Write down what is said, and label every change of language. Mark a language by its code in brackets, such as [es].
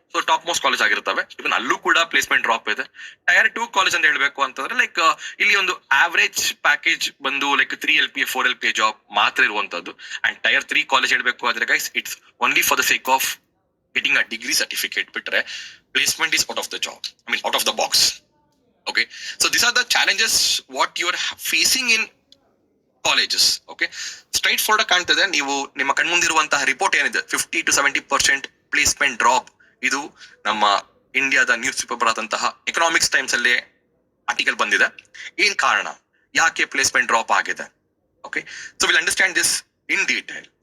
[kn] So top most college ಆಗಿರ್ತವೆ. ಇವನ್ ಅಲ್ಲೂ ಕೂಡ ಪ್ಲೇಸ್ಮೆಂಟ್ ಡ್ರಾಪ್ ಇದೆ. Tier 2 ಕಾಲೇಜ್ ಅಂತ ಹೇಳಬೇಕು ಅಂತಂದ್ರೆ, ಲೈಕ್ ಇಲ್ಲಿ ಒಂದು ಆವರೇಜ್ ಪ್ಯಾಕೇಜ್ ಬಂದು ಲೈಕ್ 3 LPA 4 LPA ಜಾಬ್ ಮಾತ್ರ ಇರುವಂತದ್ದು. [en] and [kn] Tier 3 ಕಾಲೇಜ್ ಹೇಳಬೇಕು ಆದ್ರೆ [en] Guys, it's only for the sake of getting a degree certificate. ಬಿಟ್ರೆ placement is out of the job, I mean out of the box. Okay, so these are the challenges what you are facing in colleges. Okay, straight forward ಕಾಣ್ತದೆ. [kn] ನೀವು ನಿಮ್ಮ ಕಣ್ಮುಂದಿರುವಂತಹ report ಏನಿದೆ, 50 to 70% placement drop. ಇದು ನಮ್ಮ ಇಂಡಿಯಾದ news paper ಆದಂತಹ economics times ಅಲ್ಲಿ article ಬಂದಿದೆ. ಏನ್ ಕಾರಣ, ಯಾಕೆ ಪ್ಲೇಸ್ಮೆಂಟ್ ಡ್ರಾಪ್ ಆಗಿದೆ? Okay, [en] So will understand this in detail.